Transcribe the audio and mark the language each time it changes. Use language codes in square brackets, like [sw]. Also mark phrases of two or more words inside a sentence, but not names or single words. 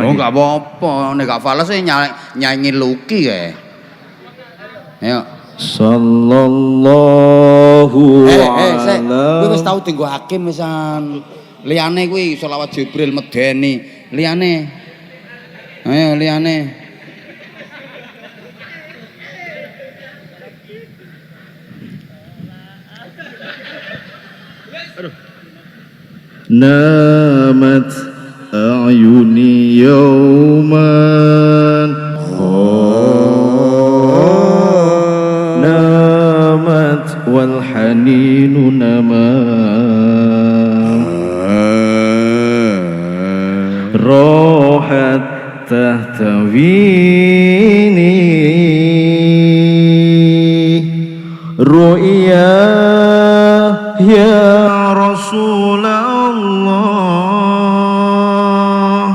[jv] Oh enggak apa-apa, nek gak fales nyanyi Lucky kae. Ayo. Sallallahu Sik. Kowe wis tau dienggo Hakim wisan. Liyane kuwi selawat Jibril medeni. Liyane. Ayo liyane. [ar] نامت أعيني يوما نامت والحنين نما راحت تهتويني رؤيا يا رسول الله